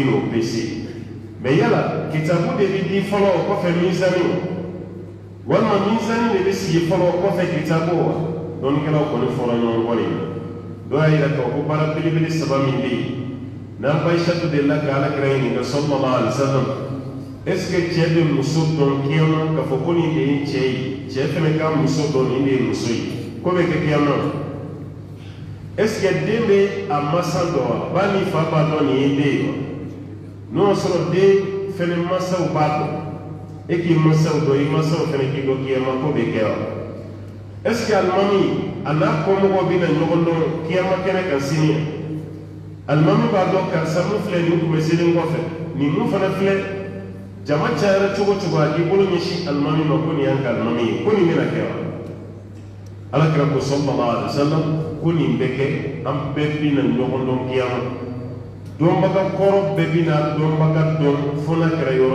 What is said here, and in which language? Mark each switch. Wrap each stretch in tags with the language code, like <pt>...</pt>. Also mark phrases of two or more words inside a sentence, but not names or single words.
<bm>n'o bɛɛ segi mɛ yala kitabu de bɛ di fɔlɔ o kɔfɛ mizani walima mizani de bɛ sigi fɔlɔ o kɔfɛ kitabu wa dɔnnikɛlaw kɔni fɔra ɲɔgɔn kɔ nin na dɔw y'a yira k'a fɔ ko baara belebele saba min bɛ yen n'an ba Aishatu delila ka alakira ɲininka</bm> <ar>صلى الله عليه وسلم</ar> <fr>est ce que</fr> <bm>cɛ bɛ muso dɔn kiyama k'a fɔ ko nin de ye cɛ ye cɛ fana ka muso dɔn nin de ye muso ye ko bɛ kɛ kiyama</bm> <fr>est ce que</fr> <bm>den bɛ a masa dɔn wa ba ni fa b'a dɔn nin ye den ye wa n'o y'a sɔrɔ den fana masaw b'a dɔn e k'i masaw dɔn i masaw fana k'i dɔn kiyama ko bɛ kɛ wa</bm> <fr>est ce que</fr> <bm>alimami a n'a kɔmɔgɔw bɛ na ɲɔgɔn dɔn kiyama kɛnɛ kan sini alimami b'a dɔn karisa mun filɛ nin kun bɛ selen kɔfɛ nin mun fana filɛ jama cayara cogo cogo a k'i bolo ɲɛsin alimami ma ko nin y'an ka alimami ye ko nin bɛna kɛ wa alakira ko</bm> <ar>صلى الله عليه وسلم</ar> <bm>ko nin bɛ kɛ an bɛɛ bɛ na ɲɔgɔn dɔn kiyama dɔnbaga kɔrɔ bɛɛ bɛ na dɔnbaga dɔn fo n'a kɛra yɔrɔ</bm>